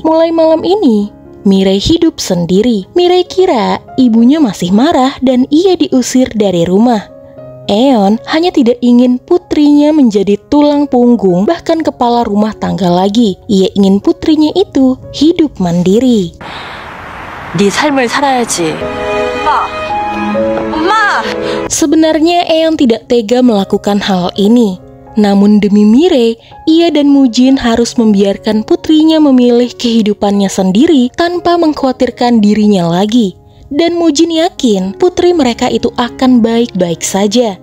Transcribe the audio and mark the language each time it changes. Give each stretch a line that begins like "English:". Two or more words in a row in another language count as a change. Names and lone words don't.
Indonesian: Mulai malam ini Mirai hidup sendiri. Mirai kira ibunya masih marah dan ia diusir dari rumah. Eon hanya tidak ingin putrinya menjadi tulang punggung, bahkan kepala rumah tangga lagi. Ia ingin putrinya itu hidup mandiri.
Korean: 네 삶을 살아야지. 엄마!
Indonesian: Sebenarnya Eon tidak tega melakukan hal ini. Namun demi Mirai, ia dan Mujin harus membiarkan putrinya memilih kehidupannya sendiri tanpa mengkhawatirkan dirinya lagi. Dan Mujin yakin putri mereka itu akan baik-baik saja.